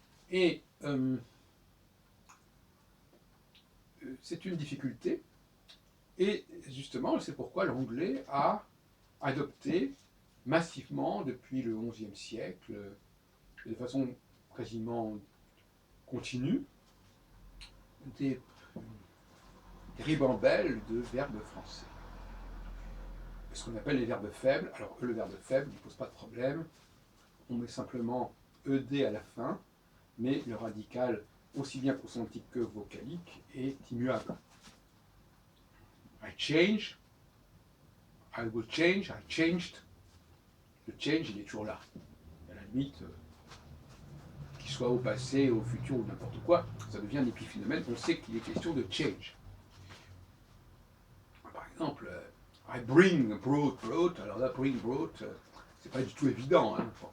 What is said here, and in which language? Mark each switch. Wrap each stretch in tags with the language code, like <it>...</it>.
<fr>Et c'est une difficulté, et justement, c'est pourquoi l'anglais a adopté massivement depuis le XIe siècle, de façon quasiment continue, des ribambelles de verbes français. Ce qu'on appelle les verbes faibles. Alors le verbe faible ne pose pas de problème, on met simplement ed à la fin, mais le radical, aussi bien consonantique que vocalique, est immuable.</fr> <en>I change, I will change, I changed.</en> <fr>Le change, il est toujours là. À la limite, qu'il soit au passé, au futur ou n'importe quoi, ça devient un épiphénomène, on sait qu'il est question de change. Par exemple,</fr> <en>I brought,</en> <fr>alors là, brought, c'est pas du tout évident. Hein.</fr>